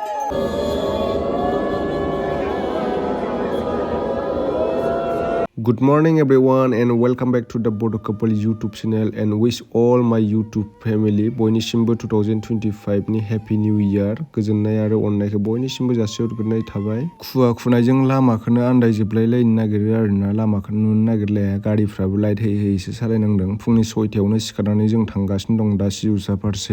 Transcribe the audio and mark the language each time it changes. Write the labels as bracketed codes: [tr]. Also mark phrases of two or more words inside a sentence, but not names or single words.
[en] Good morning everyone and welcome back to the Bodo Couple YouTube channel and wish all my YouTube family [brx] बयनिसिमबो 2025 नि [en] Happy New Year [brx] गोजोननाय आरो अननायखौ बयनिसिमबो जासिहरग्रोनाय थाबाय। खुवा खुनायजों लामाखौनो आन्दायजोबलायलायनो नागिरो आरोना लामाखौनो नुनो नागिरलाया गारिफ्राबो लाइट होयैसो सालायनांदों। फुंनि 6टायावनो सिखारनानै जों थांगासिनो दं दा सिजौसा फारसे।